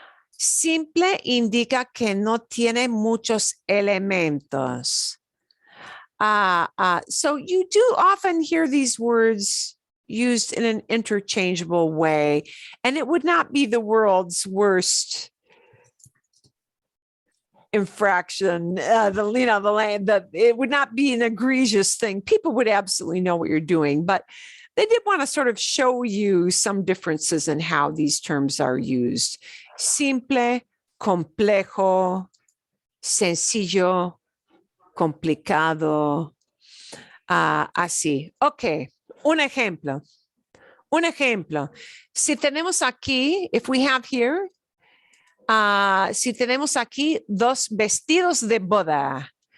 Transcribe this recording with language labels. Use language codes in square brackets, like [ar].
[es] Simple indica que no tiene muchos elementos. [en] So you do often hear these words used in an interchangeable way, and it would not be the world's worst infraction. It would not be an egregious thing. People would absolutely know what you're doing, but they did want to sort of show you some differences in how these terms are used. [es] Simple, complejo, sencillo, complicado, así. Ok, un ejemplo. Si tenemos aquí, [en] if we have here, [es] si tenemos aquí dos vestidos de boda.